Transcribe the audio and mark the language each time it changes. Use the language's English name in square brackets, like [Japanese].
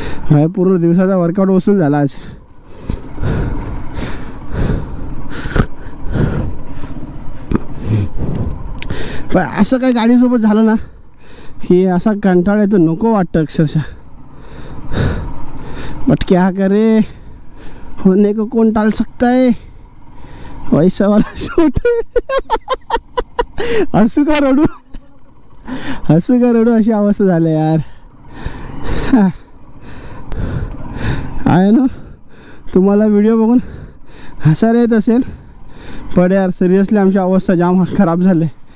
[Marathi] भाई पूर्ण दिवसाचा वर्कआउट वसूल झाला आज. पण असं काही गाडीसोबत झालं ना की असा कंटाळा येतो, नको वाटतं अक्षरशः. [Hindi] बट क्या करे, होने को कौन टाल सकता है, वैसा वाला शूट. [Marathi] हसू का रडू अशी अवस्था झाली यार. आहे ना, तुम्हाला व्हिडिओ बघून हसायला येत असेल पण यार सिरियसली आमची अवस्था जाम खराब झाली.